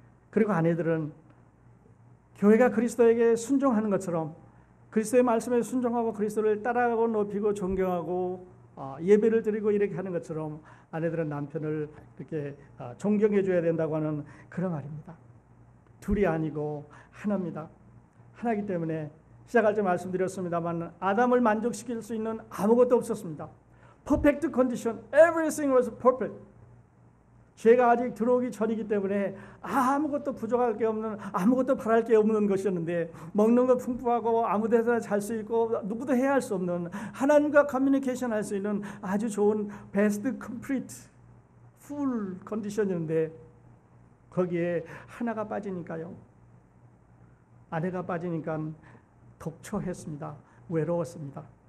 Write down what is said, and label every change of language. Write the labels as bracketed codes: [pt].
[ko] 그리고 아내들은 교회가 그리스도에게 순종하는 것처럼 그리스도의 말씀에 순종하고 그리스도를 따라가고 높이고 존경하고 예배를 드리고 이렇게 하는 것처럼 아내들은 남편을 이렇게 존경해 줘야 된다고 하는 그런 말입니다. 둘이 아니고 하나입니다. 하나이기 때문에 시작할 때 말씀드렸습니다만 아담을 만족시킬 수 있는 아무것도 없었습니다. [en] Perfect condition, everything was perfect. [ko] 죄가 아직 들어오기 전이기 때문에 아무것도 부족할 게 없는, 아무것도 바랄 게 없는 것이었는데 먹는 거 풍부하고 아무 데서나 잘 수 있고 누구도 해야 할 수 없는, 하나님과 커뮤니케이션 할 수 있는 아주 좋은 베스트 컴플리트 풀 컨디션이었는데 거기에 하나가 빠지니까요, 아내가 빠지니까 독초했습니다. 외로웠습니다.